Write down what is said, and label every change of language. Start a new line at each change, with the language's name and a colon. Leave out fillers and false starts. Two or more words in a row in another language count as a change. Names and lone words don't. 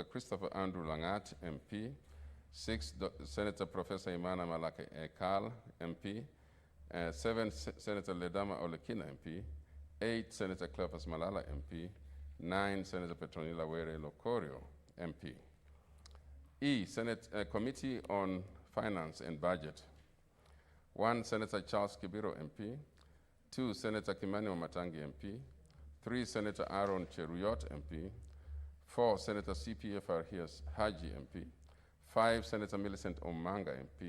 English: Christopher Andrew Langat, MP. 6, Senator Professor Imana Malake Ekal, MP. 7, Senator Ledama Olekina, MP. 8, Senator Cleophas Malala, MP. 9, Senator Petronila Were Locorio, MP. E, Senate Committee on Finance and Budget. 1, Senator Charles Kibiro, MP. 2, Senator Kimani Wamatangi, MP. 3, Senator Aaron Cheruyot, MP. 4, Senator CPF Arhias Haji, MP. 5, Senator Millicent Omanga, MP.